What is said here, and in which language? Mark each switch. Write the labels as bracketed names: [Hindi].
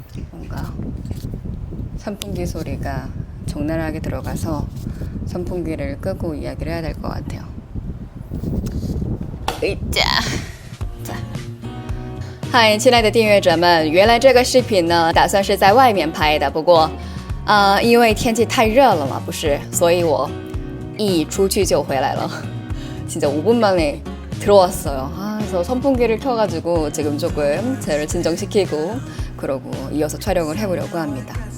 [Korean] 뭔가 선풍기 소리가 적나라하게 들어가서 선풍기를 끄고 이야기를 해야 될 것 같아요. 으이짜. 자. [Chinese] 嗨，亲爱的订阅者们，原来这个视频呢，打算是在外面拍的，不过，因为天气太热了嘛，不是，所以我一出去就回来了。 [Korean] 진짜 5분 만에 들어왔어요. 그래서 선풍기를 켜가지고 지금 조금 저를 진정시키고 그러고 이어서 촬영을 해보려고 합니다.